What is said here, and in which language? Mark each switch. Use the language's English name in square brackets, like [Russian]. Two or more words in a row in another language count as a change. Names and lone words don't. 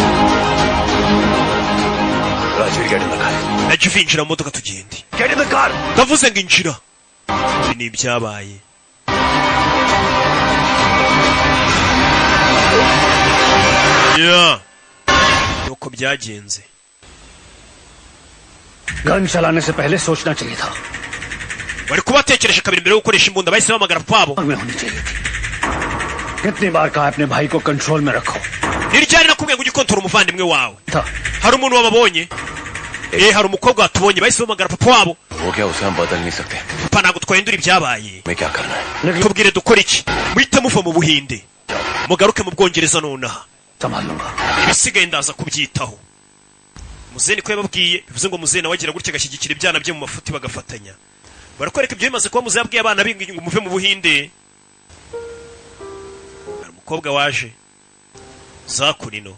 [Kinyarwanda] Rajvir injira mu modoka tugende ndavuze ngo injira. ibi ni ibyabaye. nuko byagenze. [Hindi] गन चलाने से पहले सोचना चाहिए था [Kinyarwanda] bari kubatekereje kabiri mbere yo gukoresha imbunda bahise bamagara pabo. [Hindi] में होनी चाहिए थी कितनी बार कहा अपने भाई को कंट्रोल में रखो [Kinyarwanda] niryari nakubwiye ngo ugikontora umuvandimwe wawe. [Hindi] था [Kinyarwanda] hari umuntu wababonye hari umukobwa watubonye bahise bamagara papa wabo. [Hindi] वो क्या उसे हम बदल नहीं सकते [Kinyarwanda] papa ntabwo twahindura ibyabaye. [Hindi] मैं क्या करना है [Kinyarwanda] tubwire dukora iki muhite muva mu Buhinde mugaruke mu Bwongereza nonaha [Hindi] संभाल लूंगा [Kinyarwanda] ibisigaye ndaza kubyitaho. Muzeni ko yababwiye bivuze ngo muzeni nawe agira gutya agashyigikira ibyana bye mu mafuti bagafatanya barakwereka ibyo bimaze kuba muzabwiye abana bingi ngo muve mu Buhinde. Umukobwa waje zakurino.